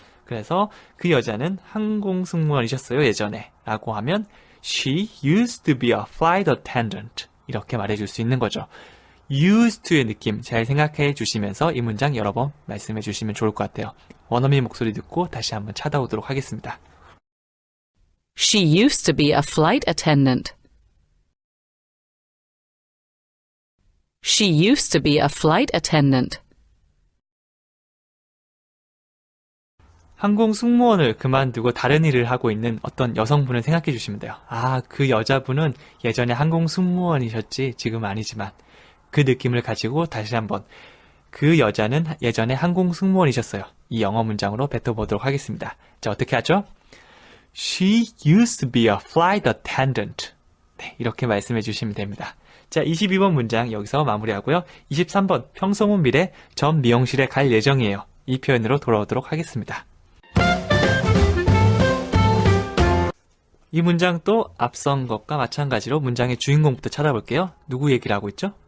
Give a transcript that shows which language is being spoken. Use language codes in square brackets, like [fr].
[ko] 그래서 그 여자는 항공승무원이셨어요 예전에 라고 하면 she used to be a flight attendant 이렇게 말해줄 수 있는 거죠. used to의 느낌 잘 생각해 주시면서 이 문장 여러 번 말씀해 주시면 좋을 것 같아요. 원어민 목소리 듣고 다시 한번 찾아오도록 하겠습니다. [en] She used to be a flight attendant. She used to be a flight attendant. [ko] 항공승무원을 그만두고 다른 일을 하고 있는 어떤 여성분을 생각해 주시면 돼요. 그 여자분은 예전에 항공승무원이셨지 지금 아니지만, 그 느낌을 가지고 다시 한번 그 여자는 예전에 항공승무원이셨어요. 이 영어 문장으로 뱉어보도록 하겠습니다. 자, 어떻게 하죠? [en] She used to be a flight attendant. [ko] 네, 이렇게 말씀해 주시면 됩니다. 자, 22번 문장 여기서 마무리하고요. 23번 평소문 미래 전 미용실에 갈 예정이에요. 이 표현으로 돌아오도록 하겠습니다. 이 문장도 앞선 것과 마찬가지로 문장의 주인공부터 찾아볼게요. 누구 얘기를 하고 있죠?